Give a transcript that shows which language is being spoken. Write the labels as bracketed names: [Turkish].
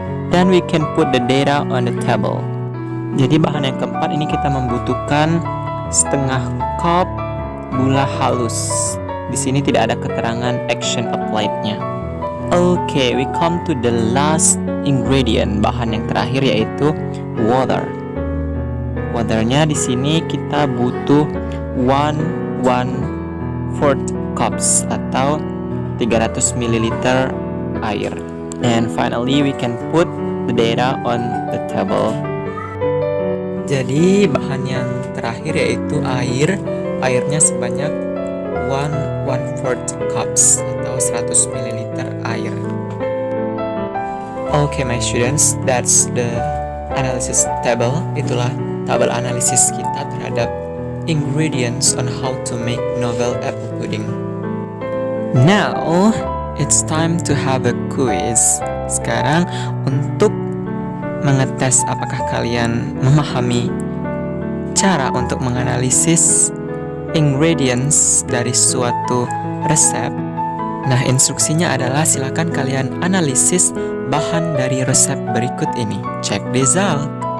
[English] Then we can put the data on the table. [Indonesian] Jadi bahan yang keempat ini kita membutuhkan setengah cup gula halus. Di sini tidak ada keterangan action applied-nya. [English] Okay, we come to the last ingredient, [Indonesian] bahan yang terakhir yaitu [English] water. [Indonesian] Waternya di sini kita butuh 1/4 cups atau 300 ml air. [English] And finally we can put the data on the table. [Indonesian] Jadi bahan yang terakhir yaitu air. Airnya sebanyak 1/4 cups atau 100 ml air. [English] Okay my students, that's the analysis table. [Indonesian] Itulah tabel analisis kita terhadap [English] ingredients on how to make novel apple pudding. Now it's time to have a quiz. [Indonesian] Sekarang untuk mengetes apakah kalian memahami cara untuk menganalisis ingredients dari suatu resep. Nah, instruksinya adalah silakan kalian analisis bahan dari resep berikut ini. [English] Check this out.